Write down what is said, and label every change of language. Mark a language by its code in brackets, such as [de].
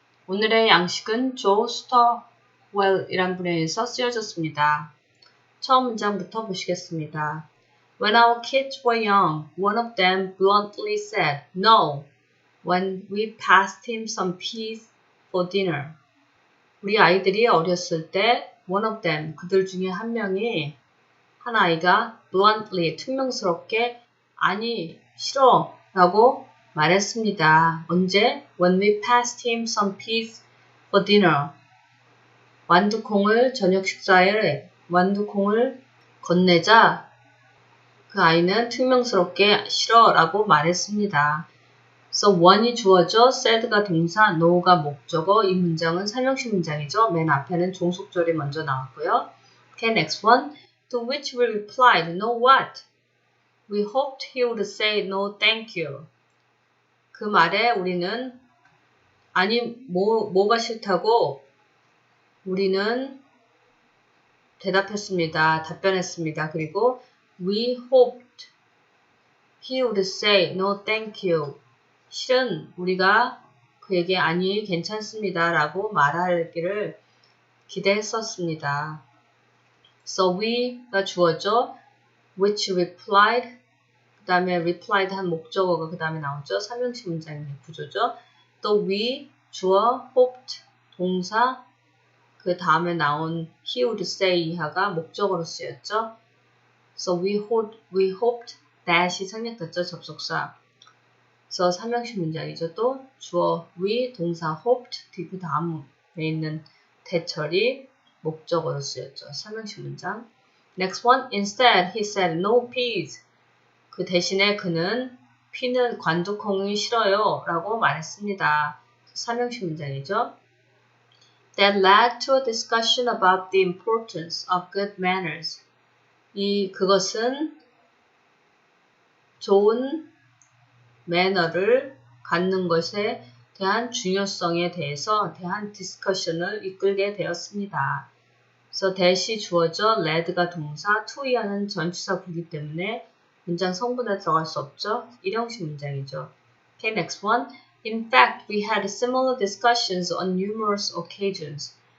[ko] 오늘의 양식은 조 스터웰이란 분에 의해서 쓰여졌습니다. 처음 문장부터 보시겠습니다. [en] When our kids were young, one of them bluntly said no when we passed him some peas for dinner. [ko] 우리 아이들이 어렸을 때 [en] one of them, [ko] 그들 중에 한 아이가 bluntly, 투명스럽게 아니, 싫어 라고 말했습니다. 언제? [en] When we passed him some peas for dinner. [ko] 완두콩을 저녁 식사에 완두콩을 건네자 그 아이는 투명스럽게 싫어 라고 말했습니다. So one이 주어져, said가 동사, no가 목적어, 이 문장은 설명식 문장이죠. 맨 앞에는 종속절이 먼저 나왔고요. [en] Okay, next one. To which we replied, no what? We hoped he would say no thank you. [ko] 그 말에 우리는 아니 뭐가 싫다고 우리는 답변했습니다. 그리고 [en] we hoped he would say no thank you. [ko] 실은 우리가 그에게 아니 괜찮습니다 라고 말하기를 기대했었습니다. So we가 주어져, which replied, 그 다음에 replied 한 목적어가 그 다음에 나오죠. 삼형식 문장의 구조죠. 또 we, 주어, hoped, 동사, 그 다음에 나온 he would say 이하가 목적어로 쓰였죠. So we hoped that이 생략됐죠. 접속사. 그래서 삼형식 문장이죠. 또 주어 we, 동사 hoped, 그 다음에 있는 대철이 목적어로 쓰였죠. 삼형식 문장. [en] Next one. Instead, he said no peas. [ko] 그 대신에 그는 관두콩이 싫어요 라고 말했습니다. 삼형식 문장이죠. [en] That led to a discussion about the importance of good manners. [ko] 그것은 좋은 매너를 갖는 것에 대한 중요성에 대한 디스커션을 이끌게 되었습니다. 그래서 that이 주어져, led가 동사, to 이하는 전치사 부기 때문에 문장 성분에 들어갈 수 없죠. 일형식 문장이죠. [en] Okay, next one. In fact, we had similar discussions on numerous occasions.